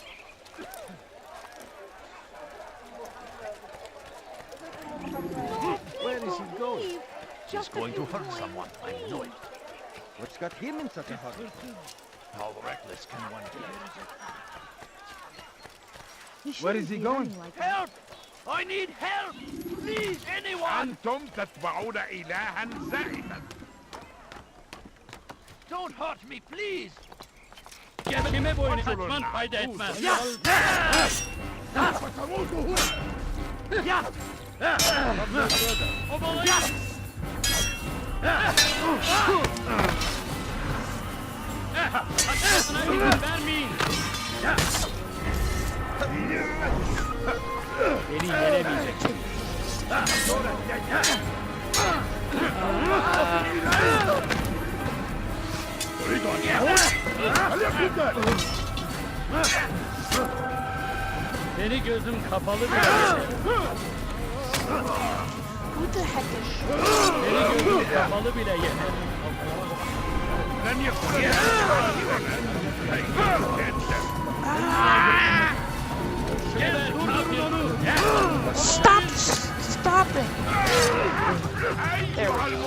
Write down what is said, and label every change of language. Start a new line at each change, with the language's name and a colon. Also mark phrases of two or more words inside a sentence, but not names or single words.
English: Where is he going? Please. He's going to hurt someone. I know it. What's got him in such a hurry? How reckless can one be? Where is he going? Help! I need help! Please, anyone!
Arabic: أنتم تتبعون إلها زائفا.
English: Don't hurt me, please!
Turkish: Kime boynu kaçman fayda etmez.
Arabic: ستموت هنا.
Turkish: Kaçmasına izin vermeyin. Beni yenemeyecek.
Arabic: تريد أن يعود؟ فليكن ذلك.
Turkish: Seni gözüm kapalı bile.
English: Who the heck is
Turkish: Seni gözüm kapalı bile yener.
Arabic: لن يكون
English: Stop! Stop it! There we go.